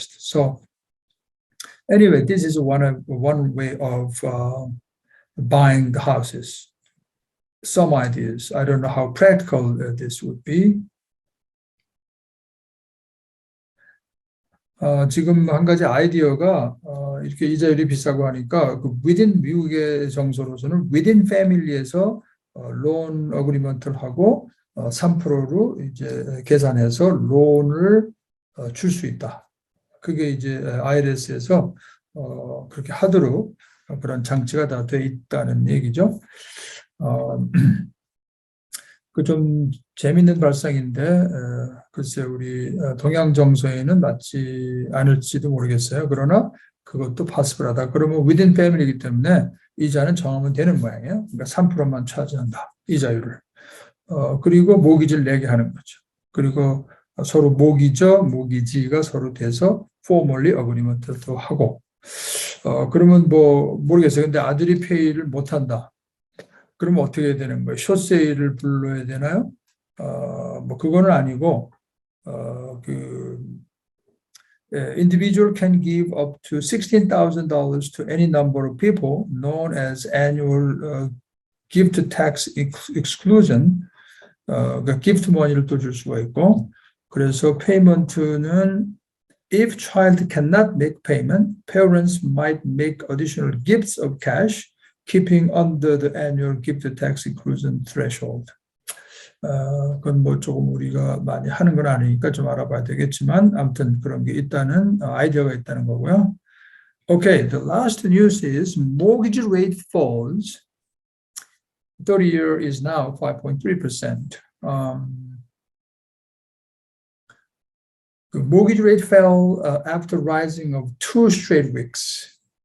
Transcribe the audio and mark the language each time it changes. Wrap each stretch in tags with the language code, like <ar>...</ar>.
<en>So anyway, this is one way of buying the houses. Some ideas. I don't know how practical this would be.</en> <ko>지금 한 가지 아이디어가 이렇게 이자율이 비싸고 하니까 그 within 미국의 정서로서는</ko> <en>within family</en> <ko>에서 론 어그리먼트를 하고 3%로 이제 계산해서 론을 줄 수 있다. 그게 이제 IRS에서 그렇게 하도록 그런 장치가 다 돼 있다는 얘기죠. 그 좀 재밌는 발상인데 글쎄 우리 동양 정서에는 맞지 않을지도 모르겠어요. 그러나 그것도 파스블하다. 그러면</ko> <en>within family</en> <ko>이기 때문에 이자는 정하면 되는 모양이에요. 그러니까 3%만 차지한다. 이자율을. 그리고 모기지를 내게 하는 거죠. 그리고 서로 모기저, 모기지가 서로 돼서</ko> <en>formally agreement</en> <ko>도 하고 그러면 뭐 모르겠어요. 근데 아들이 페이를 못한다. 그러면 어떻게 해야 되는 거예요? 숏세일을 불러야 되나요? 뭐 그거는 아니고 그</ko> <en>individual can give up to $16,000 to any number of people known as annual gift tax exclusion.</en> <ko>그러니까</ko> <en>gift money를</en> <ko>또 줄 수가 있고 그래서</ko> <en>payment는 if child cannot make payment, parents might make additional gifts of cash keeping under the annual gift tax exclusion threshold.</en> <ko>그건 뭐 조금 우리가 많이 하는 건 아니니까 좀 알아봐야 되겠지만 아무튼 그런 게 있다는 아이디어가 있다는 거고요.</ko> <en>Okay, the last news is mortgage rate falls. 30-year is now 5.3%. The mortgage rate fell after rising of 2 straight weeks.</en>